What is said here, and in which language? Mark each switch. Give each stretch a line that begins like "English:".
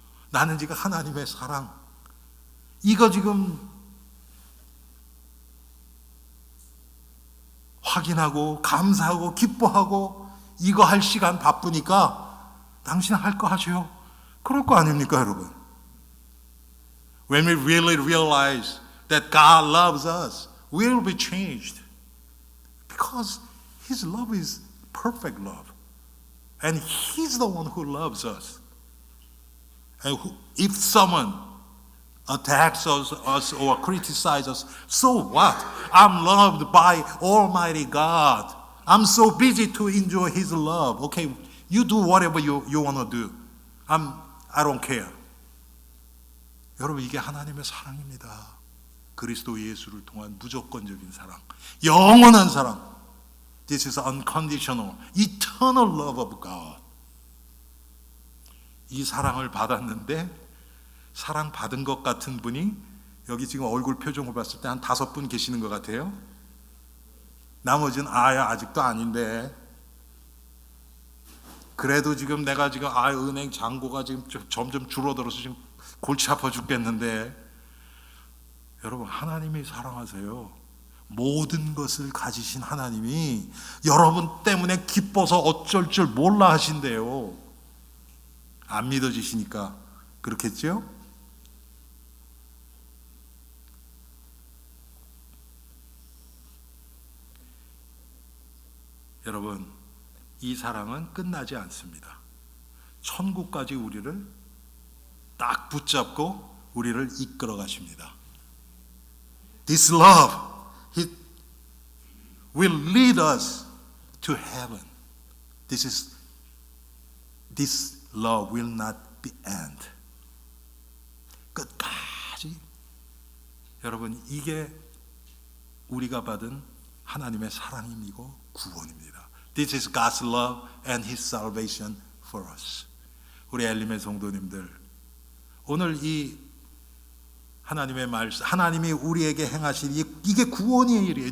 Korean: 나는 지금 하나님의 사랑. 이거 지금 확인하고 감사하고 기뻐하고 이거 할 시간 바쁘니까 당신 할 거 하시오. 그럴 거 아닙니까, 여러분?
English: When we really realize that God loves us, we will be changed. Because His love is perfect love. And He's the one who loves us. And if someone attacks us or criticizes us, so what? I'm loved by Almighty God. I'm so busy to enjoy His love. Okay, you do whatever you want to do. I don't care.
Korean: 여러분 이게 하나님의 사랑입니다. 그리스도 예수를 통한 무조건적인 사랑, 영원한 사랑.
English: This is unconditional, eternal love of God.
Korean: 이 사랑을 받았는데 사랑 받은 것 같은 분이 여기 지금 얼굴 표정을 봤을 때 한 5분 계시는 것 같아요. 나머지는 아직도 아닌데. 그래도 지금 내가 지금 은행 잔고가 지금 점점 줄어들어서 지금 골치 아파 죽겠는데. 여러분 하나님이 사랑하세요. 모든 것을 가지신 하나님이 여러분 때문에 기뻐서 어쩔 줄 몰라 하신대요. 안 믿어지시니까 그렇겠죠? 여러분 이 사랑은 끝나지 않습니다. 천국까지 우리를 딱 붙잡고 우리를 이끌어 가십니다.
English: This love, He will lead us to heaven. This love will not be end.
Korean: 끝까지. 여러분 이게 우리가 받은 하나님의 사랑이고 구원입니다.
English: This is God's love and His salvation for us.
Korean: 우리 엘림의 성도님들, 오늘 이 하나님의 말씀, 하나님이 우리에게 행하신 이게 구원의 일이에요.